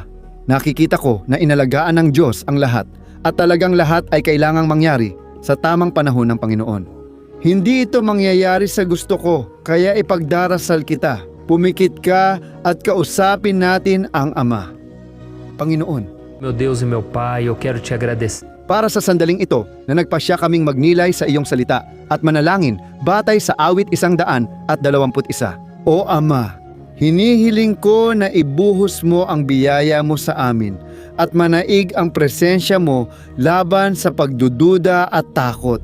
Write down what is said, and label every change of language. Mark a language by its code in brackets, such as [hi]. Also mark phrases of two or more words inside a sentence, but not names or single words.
[tl] Nakikita ko na inalagaan ng Diyos ang lahat at talagang lahat ay kailangang mangyari sa tamang panahon ng Panginoon. Hindi ito mangyayari sa gusto ko, kaya ipagdarasal kita. Pumikit ka at kausapin natin ang Ama. Panginoon, [pt] Meu Deus e meu Pai, eu quero te agradecer. [tl] para sa sandaling ito na nagpasya kaming magnilay sa iyong salita at manalangin batay sa awit 121. O Ama, hinihiling ko na ibuhos mo ang biyaya mo sa amin at manaig ang presensya mo laban sa pagdududa at takot.